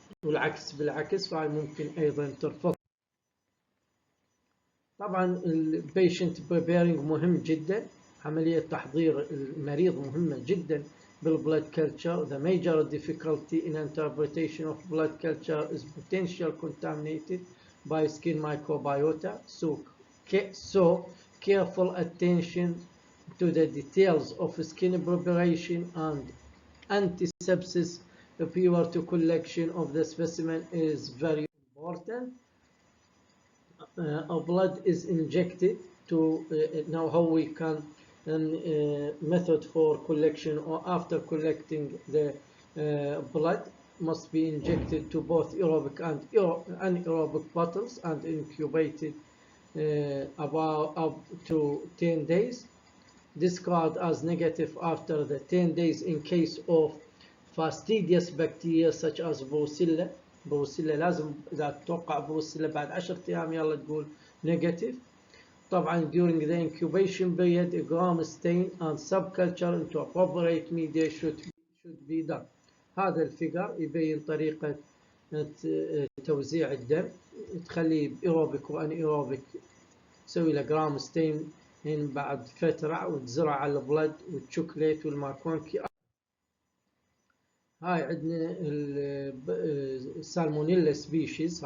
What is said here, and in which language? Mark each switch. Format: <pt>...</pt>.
<ar>والعكس بالعكس، فهي ممكن أيضا ترفض. طبعا</ar> <en>البيشنت بريبيرنج</en> <ar>مهم جدا. عملية تحضير المريض مهمة جدا</ar> <en>بالبلاد culture. The major difficulty in interpretation of blood culture is potential contaminated by skin microbiota. So careful attention to the details of skin preparation and antisepsis prior to collection of the specimen is very important. Our blood is injected to now how we can method for collection, or after collecting the blood must be injected to both aerobic and anaerobic bottles and incubated about up to 10 days. Discard as negative after the 10 days in case of fastidious bacteria such as Brucella.</en> <ar>لازم إذا تتوقع بروسيلا بعد 10 أيام يلا تقول negative. طبعا</ar> <en>during the incubation period a gram stain and subculture into appropriate media should be done.</en> <ar>هذا الفيجر يبين طريقة توزيع الدم. تخليه</ar> <en>aerobic وانيروبيك،</en> <ar>تسوي له</ar> <en>Gram stain</en> <ar>بعد فترة وتزرع على البلد والشوكليت والماكونكي. هاي عندنا السالمونيلا سبيشيز.</ar>